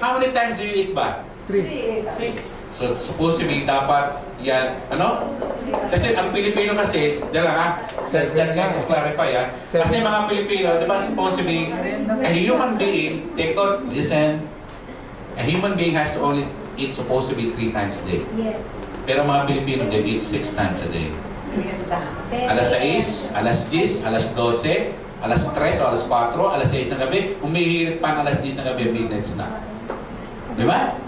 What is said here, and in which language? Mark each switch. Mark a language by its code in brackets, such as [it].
[en] How many times do you eat ba? 3. 6. [tl] So, supposedly, dapat yan, ano? Kasi ang Pilipino kasi, dala ha? [en] Just that to clarify ha? [tl] Kasi mga Pilipino, di ba [en] supposedly, a human being, take out, listen, a human being has to only eat supposedly 3 times a day. [tl] Pero mga Pilipino, [en] they eat 6 times a day. [tl] Alas 6, alas 10, alas 12, alas 3 o alas 4, alas 6 ng gabi, umihirit pa ng alas 10 ng gabi, [en] midnight snack. [tl] Di ba?